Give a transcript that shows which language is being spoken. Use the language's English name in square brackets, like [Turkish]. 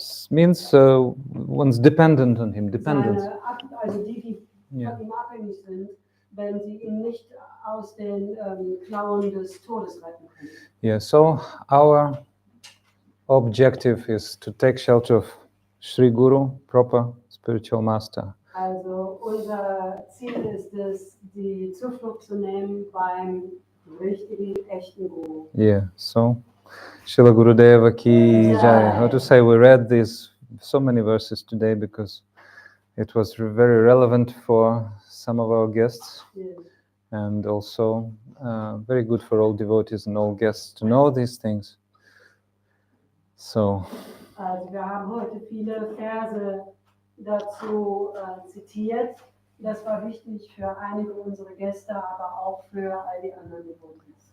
[English] Means one's dependent on him. Dependence. [German] Also die von ihm abhängig sind, wenn sie ihn nicht aus den Klauen des Todes retten können. [English] Yeah, so our objective is to take shelter of Sri Guru, proper spiritual master. [German] Also unser Ziel ist es, die Zuflucht zu nehmen beim richtigen, echten Guru. [English] Yeah, so Srila Gurudeva ki jai. How to say, we read these so many verses today because it was very relevant for some of our guests, and also very good for all devotees and all guests to know these things. So, [German] Also wir haben heute viele Verse dazu zitiert. Das war wichtig für einige unserer Gäste, aber auch für all die anderen Devotees.